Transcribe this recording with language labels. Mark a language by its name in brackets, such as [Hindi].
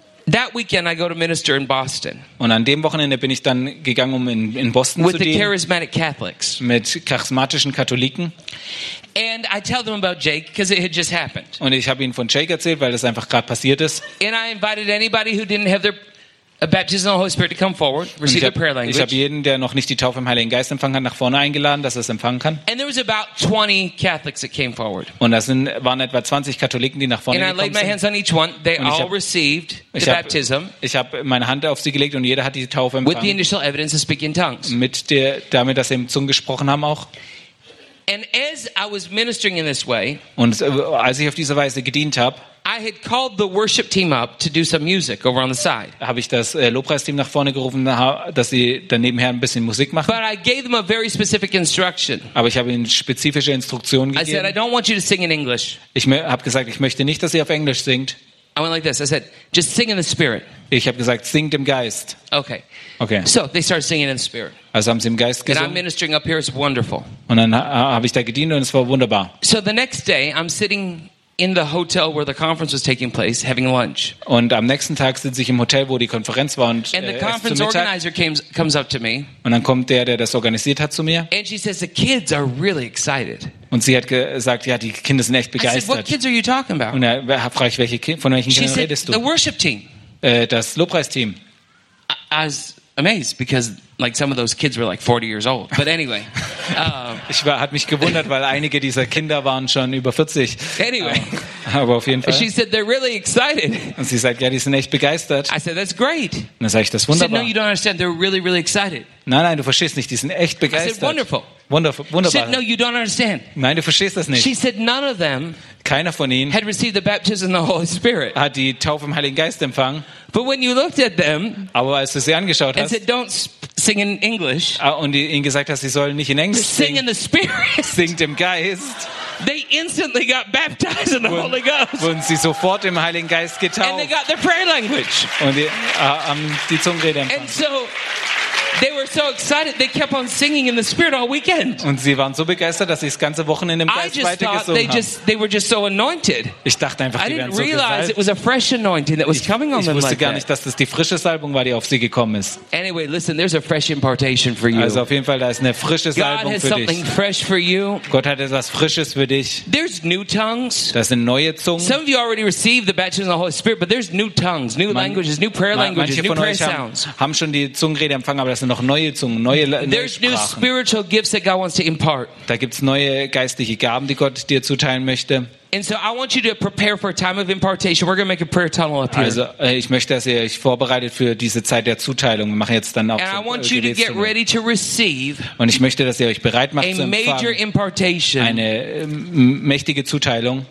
[English] That weekend I go to minister in Boston. [German] Und an dem Wochenende bin ich dann gegangen, um in Boston [English] with [German] zu dienen. [English] With the charismatic Catholics. [German] Mit charismatischen Katholiken. [English] And I tell them about Jake because it had just happened. [German] Und ich habe ihnen von Jake erzählt, weil das einfach gerade passiert ist. [English] And I invited anybody who didn't have their a baptism of the Holy Spirit to come forward, receive the prayer language. [German] Ich habe jeden, der noch nicht die Taufe im Heiligen Geist empfangen hat, nach vorne eingeladen, dass er es empfangen kann. [English] And there was about 20 Catholics that came forward. [German] Und das waren etwa 20 Katholiken, die nach vorne gekommen sind. [English] And I laid my hands on each one. They all received the baptism. [German] Ich habe meine Hand auf sie gelegt und jeder hat die Taufe empfangen. [English] With the initial evidence of speaking tongues. [German] Damit, dass sie im Zungen gesprochen haben auch. [English] And as I was ministering in this way. [German] Und als ich auf diese Weise gedient habe. [English] I had called the worship team up to do some music over on the side. [German] Habe ich das Lobpreisteam nach vorne gerufen, dass sie daneben her ein bisschen Musik machen. [English] But I gave them a very specific instruction. [German] Aber ich habe ihnen spezifische Instruktionen gegeben. [English] I said, I don't want you to sing in English. [German] Ich habe gesagt, ich möchte nicht, dass ihr auf Englisch singt. [English] I went like this. I said, just sing in the spirit. [German] Ich habe gesagt, singt im Geist. [English] Okay. Okay. So they started singing in the spirit. [German] Also haben sie im Geist gesungen. [English] And I'm ministering up here. It's wonderful. [German] Und dann habe ich da gedient und es war wunderbar. [English] So the next day, I'm sitting in the hotel where the conference was taking place, having lunch. [German] Und am nächsten Tag sitze ich im Hotel, wo die Konferenz war, und [English] and the conference organizer comes up to me. [German] Und dann kommt der das organisiert hat, zu mir. [English] And she says the kids are really excited. [German] Und sie hat gesagt, ja, die Kinder sind echt begeistert. [English] I said, what kids are you talking about? [German] Und da frage ich, von welchen Kindern redest du? [English] She said, the worship team. [German] Das Lobpreisteam. [English] I was amazed because like some of those kids were like 40 years old. But anyway. [German] Hat mich gewundert, weil einige dieser Kinder waren schon über 40. [English] Anyway. [German] Aber auf jeden Fall. [English] She said they're really excited. [German] Und sie sagt, ja, die sind echt begeistert. [English] I said, that's great. [German] Und dann sage ich, das ist wunderbar. [English] She said, no, you don't understand. They're really, really excited. [German] Nein, du verstehst nicht. Die sind echt begeistert. [English] I said, wonderful. [German] Wunderbar. [English] She said, no, you don't understand. [German] Nein, du verstehst das nicht. [English] She said, none of them. [German] Keiner von ihnen [English] had received the baptism of the Holy Spirit. [German] Hat die Taufe im Heiligen Geist empfangen. [English] But when you looked at them. [German] Aber als du sie angeschaut hast. [English] And said, don't sing in English. [German] Und ihnen gesagt hast, sie sollen nicht in Englisch singen. [English] Sing in the Spirit. [German] Singt im Geist. [English] They instantly got baptized in the Holy Ghost. [German] Wurden sie sofort im Heiligen Geist getauft. [English] And they got the prayer language. [German] Und die Zungenrede empfangen. [English] And so They were so excited. They kept on singing in the spirit all weekend. [German] Und sie waren so begeistert, dass sie das ganze Wochenende im Geist weitergesungen haben. [English] I just thought they were just so anointed. [German] Ich dachte einfach, [English] I didn't [German] die wären [English] realize [German] so [English] it was a fresh anointing that was [German] ich, [English] coming on [German] ich [English] them [German] wusste [English] like [German] gar nicht, [English] that. [German] Dass das die frische Salbung war, die auf sie gekommen ist. [English] Anyway, listen, there's a fresh impartation for you. [German] Also auf jeden Fall, da ist eine frische Salbung [English] God has [German] für [English] something Fresh for you. [German] Gott hat etwas Frisches für dich. [English] There's new tongues. [German] Das sind neue Zungen. [English] Some of you already received the baptism of the Holy Spirit, but there's new tongues, new languages, new prayer languages, new prayer sounds. [German] Haben schon die Zungenrede empfangen, aber das sind noch neue Zungen, neue Sprachen. [English] There's new spiritual gifts that God wants to impart. [German] Da gibt's neue geistliche Gaben, die Gott dir zuteilen möchte. [English] And so I want you to prepare for a time of impartation. We're going to make a prayer tunnel up here. [German] Also, ich möchte, dass ihr euch vorbereitet für diese Zeit der Zuteilung. Wir machen jetzt dann auch [English] And I want you to get ready to receive. [German] Und ich möchte, dass ihr euch bereit macht zu empfangen. [English] A major impartation. [German] Eine mächtige Zuteilung.